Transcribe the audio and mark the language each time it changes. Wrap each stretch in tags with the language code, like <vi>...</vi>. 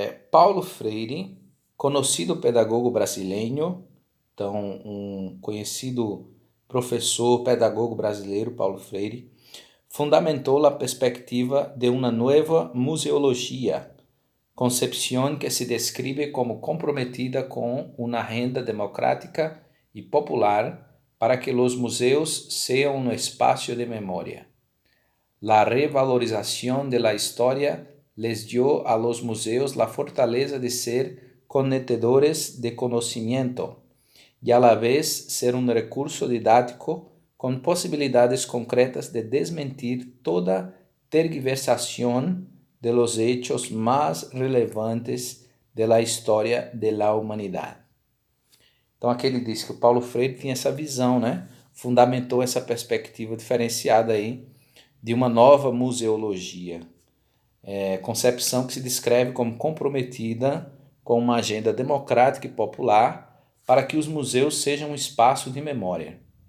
<pt>Paulo Freire, conhecido pedagogo brasileiro, então um conhecido professor, pedagogo brasileiro, Paulo Freire, fundamentou a perspectiva de uma nova museologia, concepção que se descreve como comprometida com uma agenda democrática e popular para que os museus sejam um espaço de memória. A revalorização da história</pt> <es>les dio a los museos la fortaleza de ser conectadores de conocimiento y a la vez ser un recurso didáctico con posibilidades concretas de desmentir toda tergiversación de los hechos más relevantes de la história de la humanidade.</es> <pt>Então aqui ele disse que o Paulo Freire tinha essa visão, né? Fundamentou essa perspectiva diferenciada aí de uma nova museologia. Concepção que se descreve como comprometida com uma agenda democrática e popular para que os museus sejam um espaço de memória.</pt>